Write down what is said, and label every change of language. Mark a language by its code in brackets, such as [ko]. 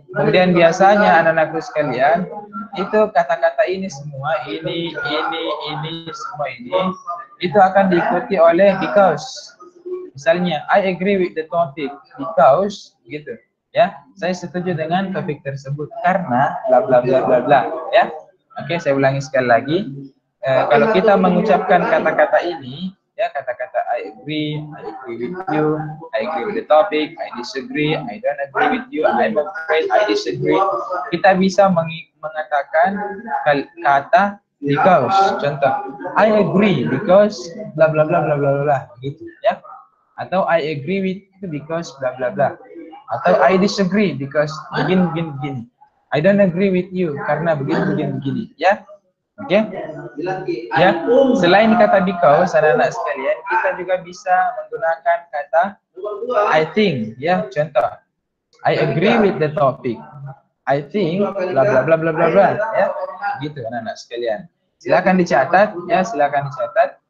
[id] Kemudian biasanya anak-anakku sekalian, itu kata-kata ini semua, ini semua ini, itu akan diikuti oleh because. [en] Misalnya, I agree with the topic because, gitu. [id] Ya, saya setuju dengan topik tersebut karena bla bla bla bla bla, ya. Oke, saya ulangi sekali lagi. [en] Kalau kita mengucapkan kata-kata ini, ya, kata-kata I agree with you, I agree with the topic, I disagree, I don't agree with you, I'm afraid, I disagree. [id] Kita bisa mengatakan kata because. [en] Contoh, I agree because bla bla bla bla bla bla, gitu, ya. Atau I agree with you because bla bla bla. Atau I disagree because begini. I don't agree with you karena begini, ya. [id] Oke, ya. Selain kata because, anak-anak sekalian, kita juga bisa menggunakan kata I think, ya. [en] Contoh, I agree with the topic. I think bla bla bla bla bla bla, ya. [id] Gitu anak-anak sekalian. Silakan dicatat, ya. Silakan dicatat.